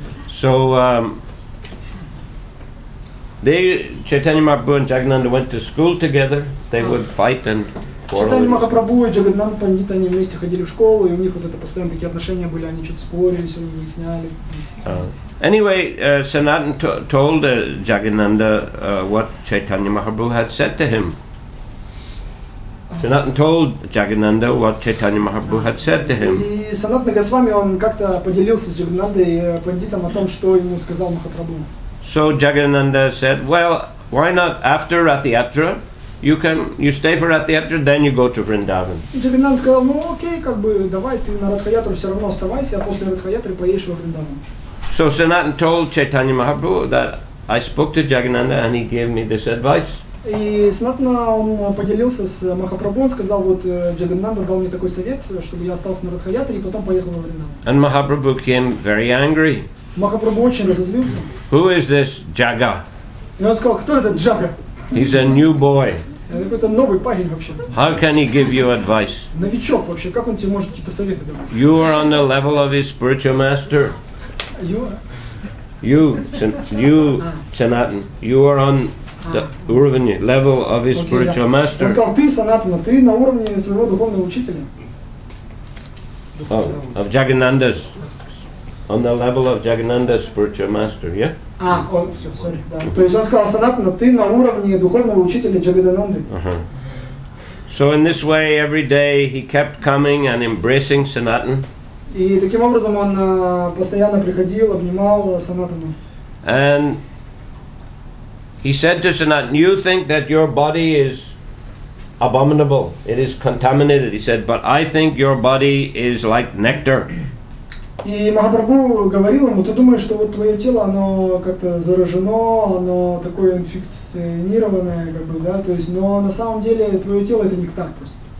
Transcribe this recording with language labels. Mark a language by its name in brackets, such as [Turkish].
[English] So Chaitanya Mahaprabhu and Jagadananda went to school together. They would fight and [Russian] Чайтанья [English] quarrel. [Russian] Махапрабху и Джагадананда Пандит, они вместе ходили в школу, и у них вот это постоянно такие отношения были, они что-то спорили, все выясняли. [English] Anyway, Sanatan told Jagadananda what Chaitanya Mahaprabhu had said to him. Sanatan told Jagadananda what Chaitanya Mahaprabhu had said to him. [Russian] И Санатана Госвами, он как-то поделился с Джагаданандой Пандитом о том, что ему сказал Махапрабху. [English] So Jagadananda said, well, why not after Rath Yatra? You stay for Rath Yatra, then you go to Vrindavan. [Russian] И Джагадананда сказал, ну окей, как бы давай ты на Радхаятру все равно оставайся, а после Радхаятры поедешь во Вриндаван. [English] So Sanatan told Chaitanya Mahaprabhu that I spoke to Jagadananda and he gave me this advice. [Russian] И Санатана, он поделился с Махапрабху, он сказал, вот Джагадананда дал мне такой совет, чтобы я остался на Радхаятре и потом поехал во Вриндаван. [English] And Mahaprabhu became very angry. [Russian] Махапрабху очень разозлился. [English] Who is this Jaga? [Russian] И он сказал, кто этот Джага? [English] He's a new boy. [Russian] Это какой-то новый парень вообще. [English] How can he give you advice? [Russian] Новичок вообще, как он тебе может какие-то советы давать? [English] You are on the level of his spiritual master. You, Sanatan, you are on the level of his spiritual master. [Russian] Он сказал, ты, Санатана, ты на уровне своего духовного учителя. [English] Of Jagadananda's, on the level of Jagadananda's spiritual master, yeah? [Russian] Все, sorry, да. То есть он сказал: Санатана, ты на уровне духовного учителя Джагадананды. [English] So in this way, every day he kept coming and embracing Sanatan. [Russian] И таким образом он постоянно приходил, обнимал Санатану. [English] And he said to Sanatan, you think that your body is abominable, it is contaminated. He said, but I think your body is like nectar. [Russian] И Махапрабху говорил ему: ты думаешь, что вот твое тело, оно как-то заражено, оно такое инфекционированное, как бы, да, то есть, но на самом деле твое тело это нектар просто.